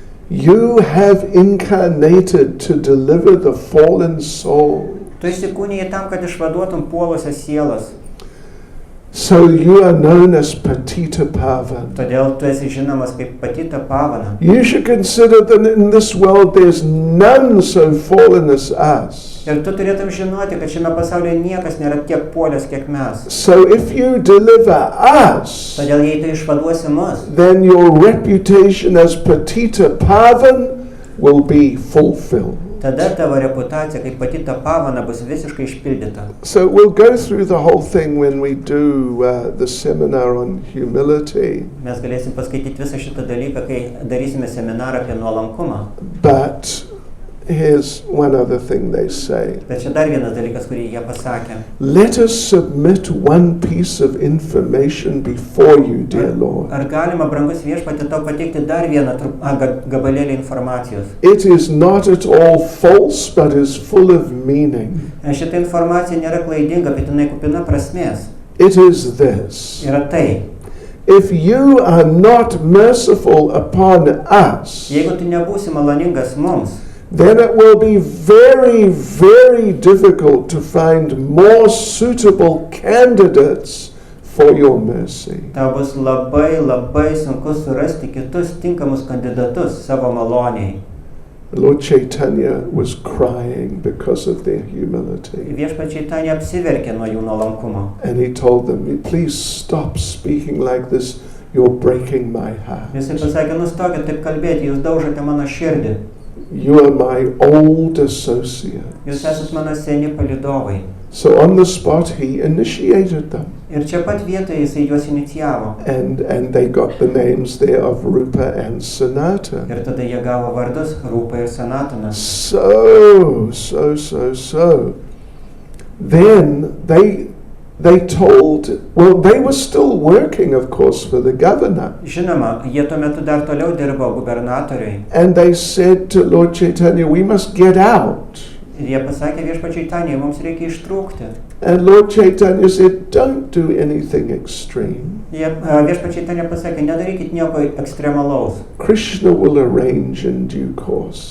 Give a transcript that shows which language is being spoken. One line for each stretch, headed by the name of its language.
English: You have incarnated to deliver the fallen soul.
Lithuanian: Tu įsikūnijai tam, kad išvaduotum puolusias sielas.
English: So you are known as Patita Pavan.
Lithuanian: Todėl tu esi žinomas kaip Patita Pavana.
English: You should consider that in this world there's none so fallen as us.
Lithuanian: Ir tu turėtum žinoti, kad šiame pasaulyje niekas nėra tiek puolęs, kiek mes.
English: So if you deliver us,
Lithuanian: Todėl jei tu išvaduosi mus,
English: then your reputation as Patita Pavan will be fulfilled.
Lithuanian: tada tavo reputacija kaip Patita Pavana bus visiškai išpildyta.
English: So we'll go through the whole thing when we do the seminar on humility.
Lithuanian: Mes galėsim paskaityti visą šitą dalyką, kai darysime seminarą apie nuolankumą.
English: But here's one other thing they say.
Lithuanian: Bet čia dar vienas dalykas, kurį jie pasakė.
English: Let us submit one piece of information before you, dear Lord.
Lithuanian: Ar galima, brangus viešpatie, tau pateikti dar vieną gabalėlį informacijos?
English: It is not at all false, but is full of meaning.
Lithuanian: Šita informacija nėra klaidinga, bet jinai kupina prasmės.
English: It is this.
Lithuanian: Yra tai.
English: If you are not merciful upon us,
Lithuanian: Jeigu tu nebūsi maloningas mums,
English: then it will be very, very difficult to find more suitable candidates for your mercy.
Lithuanian: tau bus labai, labai sunku surasti kitus tinkamus kandidatus savo maloniai.
English: Lord Chaitanya was crying because of their humility.
Lithuanian: Viešpačiai Čaitanė apsiverkė nuo jų nuolankumo.
English: And he told them, please stop speaking like this. You're breaking my heart.
Lithuanian: Jisai pasakė, nustokit taip kalbėti, jūs daužote mano širdį.
English: You are my old associate.
Lithuanian: Jūs esat mano seni palydovai.
English: So on the spot he initiated them.
Lithuanian: Ir čia pat vietoje jisai juos inicijavo.
English: And they got the names there of Rupa and Sanatana.
Lithuanian: Ir tada jie gavo vardus Rupa ir Sanatana.
English: So. Then they told, well, they were still working, of course, for the governor.
Lithuanian: Žinoma, jie tuo metu dar toliau dirbo gubernatoriui.
English: And they said to Lord Chaitanya, we must get out.
Lithuanian: Ir jie pasakė viešpačiai Čaitanei, mums reikia ištrūkti.
English: And Lord Chaitanya said, don't do anything extreme.
Lithuanian: Viešpačiai Čaitanė pasakė, nedarykit nieko ekstremalaus.
English: Krishna will arrange in due course.